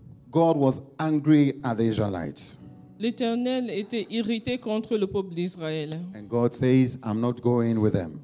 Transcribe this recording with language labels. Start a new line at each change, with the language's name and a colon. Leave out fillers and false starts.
English: God was angry at the Israelites.
French: L'Éternel était irrité contre le peuple d'Israël.
English: And God says, I'm not going with them.